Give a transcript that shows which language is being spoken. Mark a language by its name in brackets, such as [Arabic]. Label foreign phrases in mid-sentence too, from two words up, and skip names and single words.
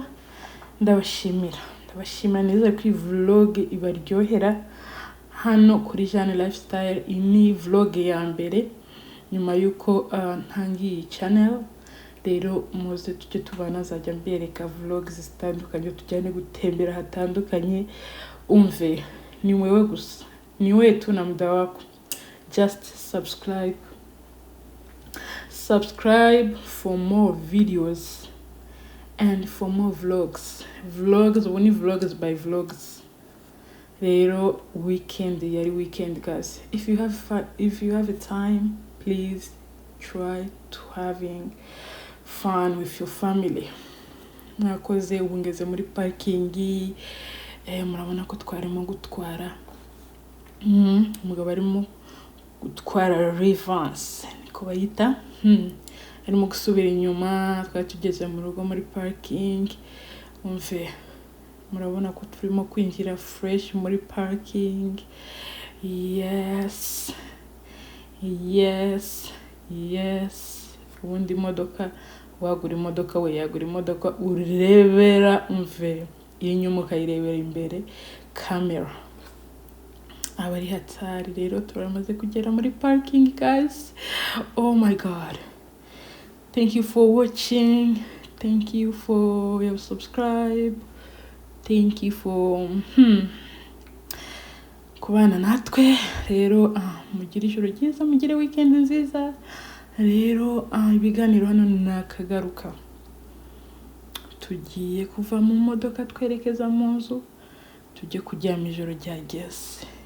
[Kinyarwanda] Ndabashimira neza ko vlog ibaryohera hano kuri Tujyane lifestyle. Ini vlog ya mbere nyuma yuko ntangiye channel. Rero muze tujye tubana zajya mbereka vlogs zitandukanye tujyane gutembera hatandukanye umve ni wewe gusa ni wewe [Swahili] tu na muda wako. [English] Just subscribe for more videos and for more vlogs only vlogs by vlogs. Rero weekend guys, if you have a time please try to having fun with your family. [Kinyarwanda] Nakoze ubungeze muri parking murabona ko twarimo gutwara umugabo arimo gutwara reverse niko bayita arimo gusubira inyuma. Twari tugeze mu rugo muri parking umve murabona ko turimo kwinjira fresh muri parking. Yes ubundi imodoka wagura imodoka we yagura imodoka urebera umve inyuma ukayirebera imbere camera aba ari hatari. Rero turamaze kugera muri parking guys. [English] Oh my god, thank you for watching, thank you for your subscribe, thank you for [Kinyarwanda] kubana natwe. Rero mugire ijoro ryiza mugire weekend nziza. Rero ibiganiro hano nakagaruka tugiye kuva mu modoka twerekeza mu nzu tujye kuryama ijoro ryageze.